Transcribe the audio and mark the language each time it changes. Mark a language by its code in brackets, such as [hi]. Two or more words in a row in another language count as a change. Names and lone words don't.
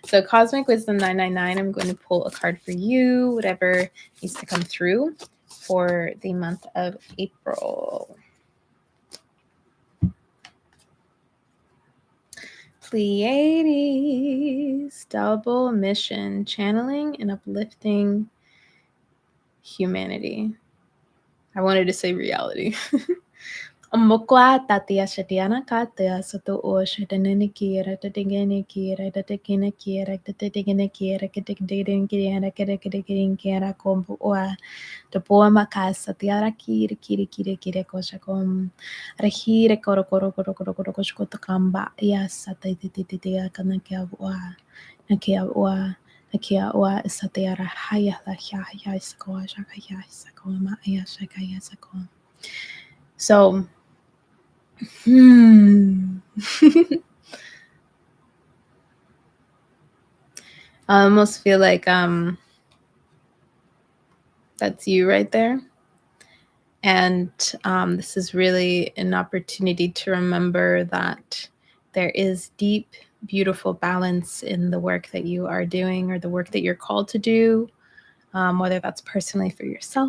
[en] So Cosmic Wisdom 999, I'm going to pull a card for you, whatever needs to come through for the month of April. Pleiades, double mission, channeling and uplifting humanity. I wanted to say reality. Mokwa tatia shatiana katia soto o shatanini kira tatigani kira tatigina kira tatigina kira kitagitin kira kitagitin kira kombu oa the poema casa tiara kiri kiri kiri kiri kosha kom rahire koro koro koro koro koro kosha kamba yasa titi kanakia oa nakia oa nakia oa satiara haya la haya iskoa shaka ya sakoma ya shaka ya sakom. So I almost feel like that's you right there. And this is really an opportunity to remember that there is deep, beautiful balance in the work that you are doing or the work that you're called to do, whether that's personally for yourself.